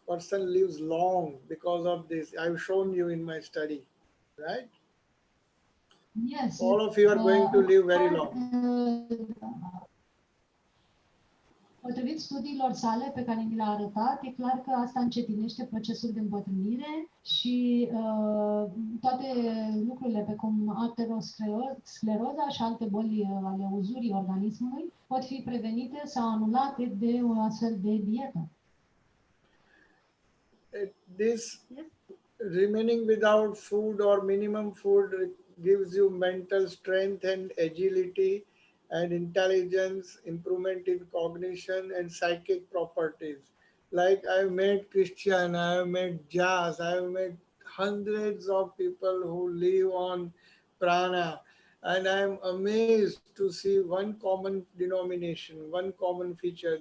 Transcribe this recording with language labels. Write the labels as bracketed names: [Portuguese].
[English] Person lives long because of this. I've shown you in my study, right? Yes. All of you are going to live very long. [Romanian] Potrivit studiilor sale pe care ni le-a arătat, e clar că asta încetinește procesul de îmbătrânire și toate lucrurile pe cum ateroscleroza și alte boli ale uzurii organismului pot fi prevenite sau anulate de o astfel de dietă. [English] This remaining without food or minimum food gives you mental strength and agility and intelligence, improvement in cognition and psychic properties. Like I've met Christian, I've met Jas, I've met hundreds of people who live on prana, and I'm amazed to see one common denomination, one common feature.